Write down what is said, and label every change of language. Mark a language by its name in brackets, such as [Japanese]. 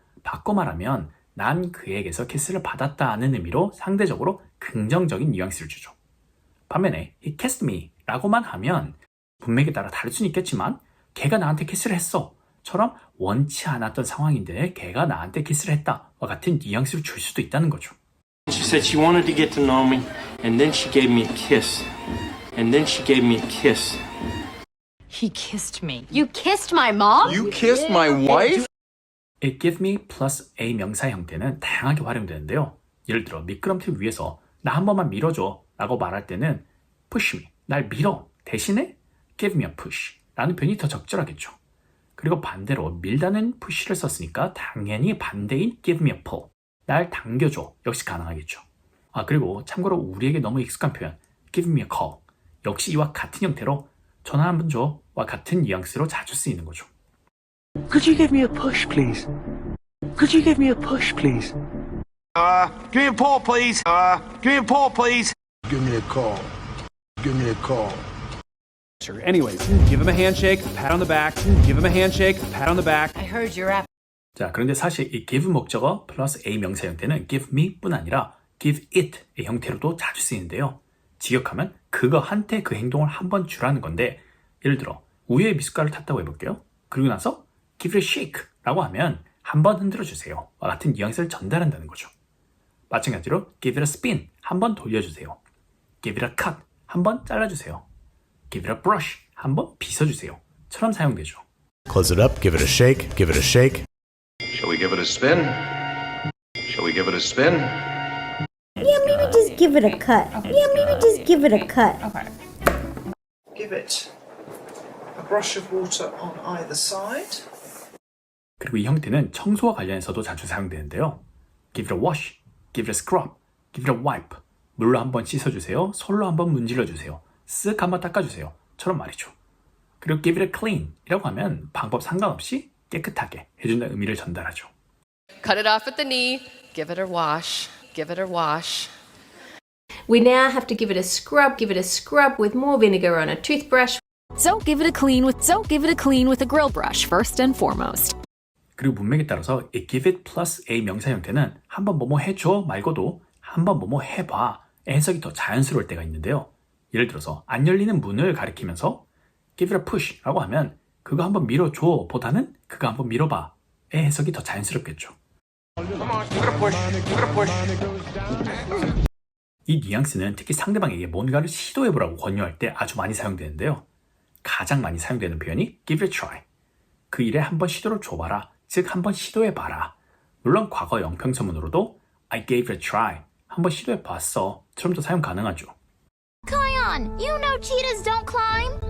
[Korean] 바꿔 말하면 난 그에게서 키스를 받았다는 의미로 상대적으로 긍정적인 뉘앙스를 주죠. 반면에 [English] he kissed me [Korean] 라고만 하면 문맥에 따라 다를 수는 있겠지만 걔가 나한테 키스를 했어 처럼 원치 않았던 상황인데 걔가 나한테 키스를 했다와 같은 뉘앙스를 줄 수도 있다는 거죠. [English] She said she wanted to get to know me, and then she gave me a kiss. And then she gave me a kiss. He kissed me. You kissed my mom? You kissed my wife? It give me plus a [Korean] 명사 형태는 다양하게 활용되는데요. 예를 들어 미끄럼틀 위에서 나 한 번만 밀어줘 라고 말할 때는 [English] push me, [Korean] 날 밀어 대신에 [English] give me a push [Korean] 라는 표현이 더 적절하겠죠. 그리고 반대로 밀다는 push를 썼으니까 당연히 반대인 [English] give me a pull, [Korean] 날 당겨줘 역시 가능하겠죠. 그리고 참고로 우리에게 너무 익숙한 표현 [English] give me a call [Korean] 역시 이와 같은 형태로 전화 한번 줘와 같은 뉘앙스로 자주 쓰이는 거죠. [English] Could you give me a push, please? Could you give me a push, please? Give me a pull, please. Give me a pull, please. Give me a call. Give me a call. Anyways, give him a handshake, pat on the back, give him a handshake, pat on the back. I heard your app. [Korean] 자, 그런데 사실 이 give 목적어 플러스 a 명사 형태는 give me 뿐 아니라 give it의 형태로도 자주 쓰이는데요. 직역하면 그거 한테 그 행동을 한번 주라는 건데 예를 들어 우유에 미숫가루를 탔다고 해볼게요. 그리고 나서 [English] give it a shake [Korean] 라고 하면 한번 흔들어 주세요 와 같은 뉘앙스를 전달한다는 거죠. 마찬가지로 [English] give it a spin [Korean] 한번 돌려주세요. [English] give it a cut [Korean] 한번 잘라주세요. [English] give it a brush [Korean] 한번 빗어주세요 처럼 사용되죠. [English] Close it up, give it a shake, give it a shake. Shall we give it a spin? Shall we give it a spin? Yeah, maybe just give it a cut. Yeah, maybe just give it a cut. Give it a brush of water on either side. [Korean] 그리고 이 형태는 청소와 관련해서도 자주 사용되는데요. [English] give it a wash, give it a scrub, give it a wipe. [Korean] 물로 한번 씻어주세요. 솔로 한번 문질러주세요. 쓱 한번 닦아주세요. 처럼 말이죠. 그리고 [English] give it a clean [Korean] 이라고 하면 방법 상관없이 깨끗하게 해준다는 의미를 전달하죠. [English] Cut it off at the knee. Give it a wash. Give it a wash. We now have to give it a scrub. Give it a scrub with more vinegar on a toothbrush. So give it a clean with a grill brush first and foremost. [Korean] 그리고 문맥에 따라서 이 give it plus a 명사 형태는 한번 뭐뭐 해줘 말고도 한번 뭐뭐 해봐 해석이 더 자연스러울 때가 있는데요. 예를 들어서 안 열리는 문을 가리키면서 [English] give it a push [Korean] 라고 하면 그거 한번 밀어줘 보다는 그거 한번 밀어봐의 해석이 더 자연스럽겠죠. 이 뉘앙스는 특히 상대방에게 뭔가를 시도해보라고 권유할 때 아주 많이 사용되는데요. 가장 많이 사용되는 표현이 [English] give it a try. [Korean] 그 일에 한번 시도를 줘봐라. 즉 한번 시도해봐라. 물론 과거 영평서문으로도 [English] I gave it a try. [Korean] 한번 시도해봤어. 처럼도 사용 가능하죠. [English] Kion, you know cheetahs don't climb.